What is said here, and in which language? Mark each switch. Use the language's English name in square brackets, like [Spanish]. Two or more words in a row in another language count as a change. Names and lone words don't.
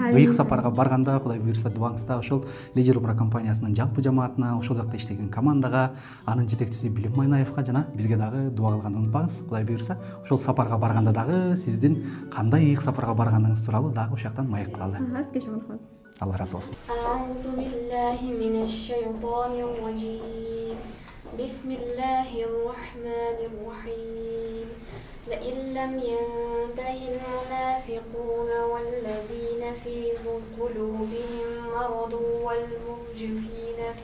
[Kyrgyz] Ыйык сапарга барганда Кудай буйруса дубаңызда ошол Лидер Умра компаниясынын жалпы жамаатына, ошол жакта иштеген командага, анын жетекчиси Билим Майнаевга жана бизге дагы дуа кылганды унутпаңыз. Кудай буйруса ошол сапарга барганда дагы сиздин кандай ыйык сапарга барганыңыз тууралуу дагы ушул жактан маек кылалы. Сизге чоң рахмат. Алла ыраазы болсун. [Arabic] أعوذ بالله من الشيطان الرجيم بسم الله الرحمن الرحيم لئن لم ينته المنافقون والذين في قلوبهم مرض والمرجفين